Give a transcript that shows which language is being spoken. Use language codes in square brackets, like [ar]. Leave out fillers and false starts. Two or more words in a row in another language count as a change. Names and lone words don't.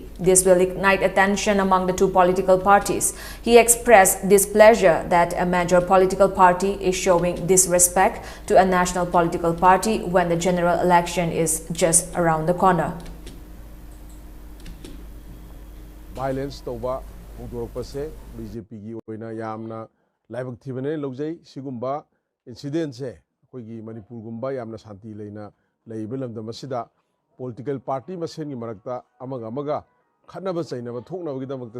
[en] This will ignite attention among the two political parties. He expressed displeasure that a major political party is showing disrespect to a national political party when the general election is just around the corner. [mni] Violence toba hongdorpase BJP gi oina yamna laibak thibane lojai sigumba incident se koigi Manipur gumba yamna shanti leina ꯂꯩꯕ ꯂꯝꯗꯝ ꯑꯁꯤꯗ [en] political party [mni] ꯃꯁꯦꯟꯒꯤ ꯃꯔꯛꯇ ꯑꯃꯒ ꯈꯠꯅꯕ ꯆꯩꯅꯕ ꯊꯣꯛꯅꯕꯒꯤꯗꯃꯛꯇ